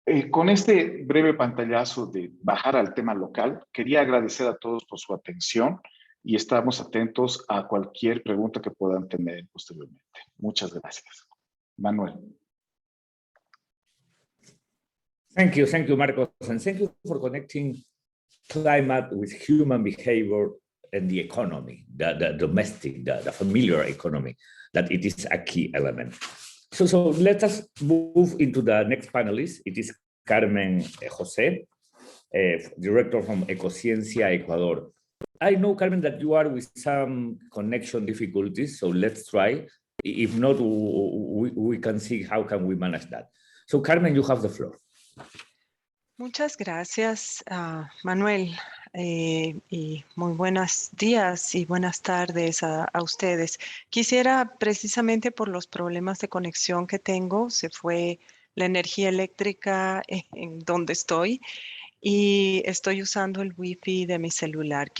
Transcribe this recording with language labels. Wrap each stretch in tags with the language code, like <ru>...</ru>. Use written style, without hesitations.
<es>Con este breve pantallazo de bajar al tema local, quería agradecer a todos por su atención y estamos atentos a cualquier pregunta que puedan tener posteriormente. Muchas gracias. Manuel.</es> <en>Thank you, Marcos, and thank you for connecting climate with human behavior and the economy, the domestic, the familiar economy, that it is a key element. So let us move into the next panelist. It is Carmen Jose. director from Ecociencia Ecuador. I know, Carmen, that you are with some connection difficulties, so let's try. If not, we can see how can we manage that. So, Carmen, you have the floor.</en> <es>Muchas gracias, Manuel, y muy buenos días y buenas tardes a ustedes. Quisiera, precisamente por los problemas de conexión que tengo, se fue la energía eléctrica en donde estoy y estoy usando el Wi-Fi de mi celular.</es>